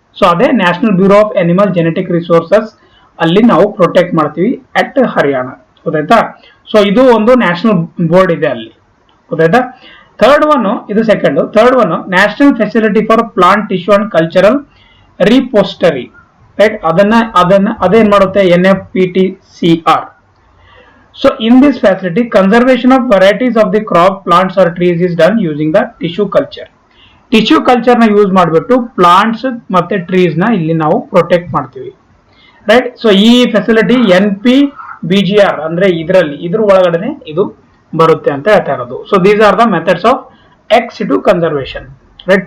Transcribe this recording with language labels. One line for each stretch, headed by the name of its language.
Kannada: So ಅದೇ national bureau of animal genetic resources ಅಲ್ಲಿ ನಾವು ಪ್ರೊಟೆಕ್ಟ್ ಮಾಡ್ತೀವಿ ಅಟ್ ಹರಿಯಾಣ, ಗೊತ್ತಾಯ್ತಾ. ಸೊ ಇದು ಒಂದು ನ್ಯಾಷನಲ್ ಬೋರ್ಡ್ ಇದೆ ಅಲ್ಲಿ, ಗೊತ್ತಾಯ್ತಾ. ಥರ್ಡ್ ಒನ್ ಇದು second.
English: Third one national facility for plant tissue and cultural repository, right.
Kannada: ಅದೇನ್ ಮಾಡುತ್ತೆ, NFPTCR.
English: So in this facility, conservation of varieties of the crop, plants or trees is done using the tissue culture.
Kannada: Tissue culture ನ use ಮಾಡಿಬಿಟ್ಟು plants ಮತ್ತೆ trees ನ ಇಲ್ಲಿ ನಾವು protect ಮಾಡ್ತೀವಿ, right. So ಈ ಫೆಸಿಲಿಟಿ NPBGR ಅಂದ್ರೆ ಇದ್ರ ಒಳಗಡೆ ಇದು ಬರುತ್ತೆ ಅಂತ ಹೇಳ್ತಾ ಇರೋದು.
English: So these are the methods of ex situ conservation, right.